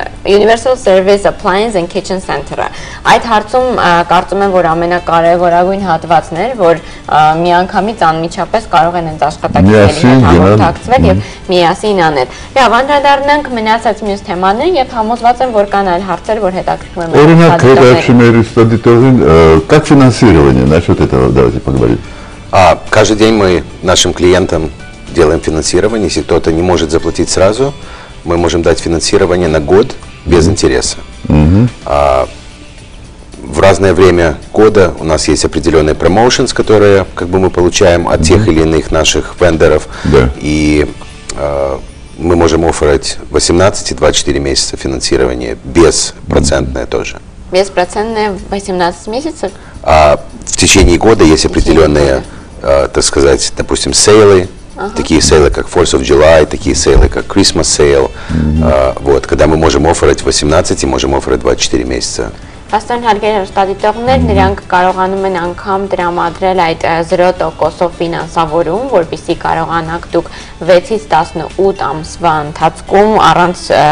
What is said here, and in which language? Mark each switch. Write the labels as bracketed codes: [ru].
[hy] Universal Service Appliance and Kitchen Center-ը։ Այդ հարցում կարծում եմ, որ ամենակարևորագույն հատվածն էր, որ միանգամից անմիջապես կարող են հենց աշխատակիցների հետ հաղորդակցվել եւ միասին անել։ Եվ անդրադառնանք մնացած մյուս թեմաներին եւ համոզված եմ, որ կան այլ հարցեր, որ հետաքրքրում են։ Օրինակ, [ru] как финансирование? Насчет этого давайте поговорим. Каждый день мы нашим клиентам делаем финансирование. Если кто-то не может заплатить сразу, мы можем дать финансирование на год без интереса. В разное время года у нас есть определенные промоушенс, которые мы получаем от тех или иных наших вендоров. И мы можем офферить 18 и 24 месяца финансирования, беспроцентное тоже. Беспроцентное 18 месяцев? В течение года есть определенные, так сказать, допустим, сейлы, такие сейлы, как 4th of July, такие сейлы, как Christmas Sale, вот, когда мы можем офферить 18 и можем офферить 24 месяца. [hy] Աստան հարգելի հեռուստադիտողներ, նրանք կարողանում են անգամ տրամադրել այդ 0%-ով ֆինանսավորում, որպեսզի կարողանաք դուք 6-ից 18 ամսվա ընթացքում առանց